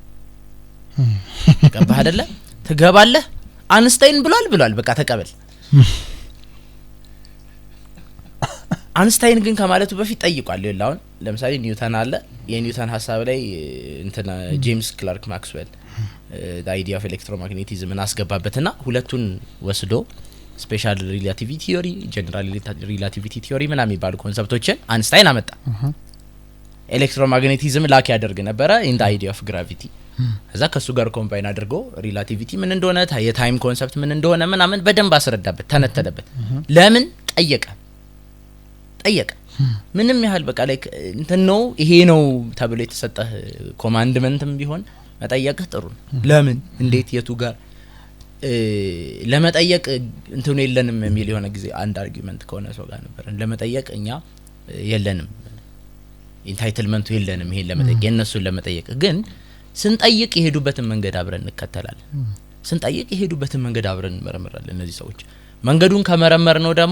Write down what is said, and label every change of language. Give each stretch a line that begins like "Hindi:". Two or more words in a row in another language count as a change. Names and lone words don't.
Amharic: ገባህ አይደለ ትገባለህ አንስታይን ብሏል በቃ ተቀበል አንስታይን ግን ከማለቱ በፊት ጠይቋል ይላውን ለምሳሌ ኒውተን አለ የኒውተን ሐሳብ ላይ እንትና ጄምስ ክላርክ ማክስዌል
English: the idea of electromagnetism
Amharic: አስገባበትና ሁለቱን ወስዶ
English: special relativity theory general relativity theory
Amharic: ምናምን የሚባሉ ኮንሰፕቶችን አንስታይን አመጣ ኤሌክትሮማግኔቲዝም ላክ ያደርግ ነበር
English: in the idea of gravity
Amharic: እዛ ከሱ ጋር ኮምባይን አድርጎ ሪሌቲቪቲ ምን እንደሆነ የታይም ኮንሰፕት ምን እንደሆነ ምናምን በደንብ አስረዳበት ተነተለበት ለምን ጠየቀ ምንም ያህል በቃ ላይክ እንትን ነው ይሄ ነው ተብሎ የተሰጠህ ኮማንድመንትም ቢሆን መጠየቅህ ጥሩ ነው ለምን እንዴት የቱ ጋር ለመጠየቅ እንትኑ የለንም የሚል የሆነ ጊዜ አንድ አርጊውመንት ከሆነ ሰው ጋር ነበር ለመጠየቅ እኛ የለንም ኢንታይትልመንቱ የለንም ይሄን ለመጠየቅ የነሱን ለመጠየቅ ግን ስንጠይቅ የሄዱበትን መንገድ አብረን እንከተላለን ስንጠይቅ የሄዱበትን መንገድ አብረን እንመረምራለን እነዚህ ሰዎች መንገዱን ከመረመር ነው ደግሞ